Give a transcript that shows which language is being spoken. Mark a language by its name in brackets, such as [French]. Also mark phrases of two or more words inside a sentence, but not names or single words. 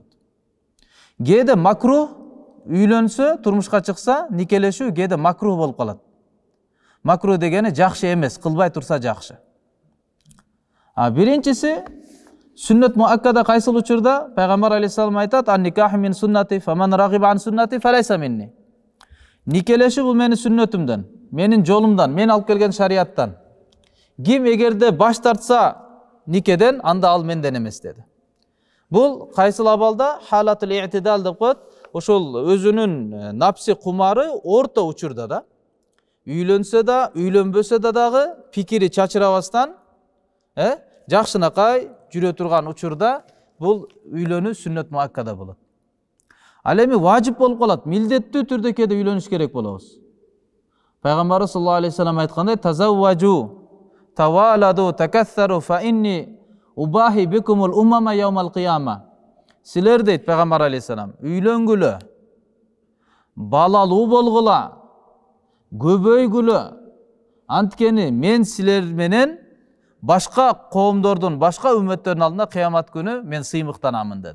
[Kyrgyz] Кээде макрух, үйлөнсө, турмушка чыкса, никелешүү кээде макрух болуп калат. Макрух дегени жакшы эмес, кылбай турса жакшы. Биринчиси сүннөт муаккада кайсыл учурда? Пайгамбар алейхиссалам айтат: [Arabic] "النكاح من سنتي فمن رغب عن سنتي فليس مني." [Kyrgyz] Никелешүү бул менин сүннөтүмдөн, менин жолумдан, мен алып келген шариаттан. Ким эгерде баш тартса никеден, анда ал менден эмес деди. Бул кайсыл абалда? [Arabic] حالة الاعتدال [Kyrgyz] деп коет. Ошол өзүнүн напси кумары орто учурда да. Үйлөнсө да, үйлөнбөсө да дагы пикири чачырабастан, жакшынакай жүрө турган учурда бул үйлөнүү сүннөт муаккада болот. Ал эми важип болуп калат, милдеттүү түрдө кээде үйлөнүш керек болобуз. Пайгамбарыбыз [Arabic] صلى الله عليه وسلم [Kyrgyz] айткандай: [Arabic] "تزوجوا توالدوا تكاثروا, فإني أباهي بكم الأمم يوم القيامة." [Kyrgyz] Силер дейт Пайгамбар алейхиссалам, үйлөнгүлө, балалуу болгула, көбөйгүлө. Анткени мен силер менен башка коомдордун, башка үммөттөрдүн алдында кыямат күнү мен сыймыктанамын деди.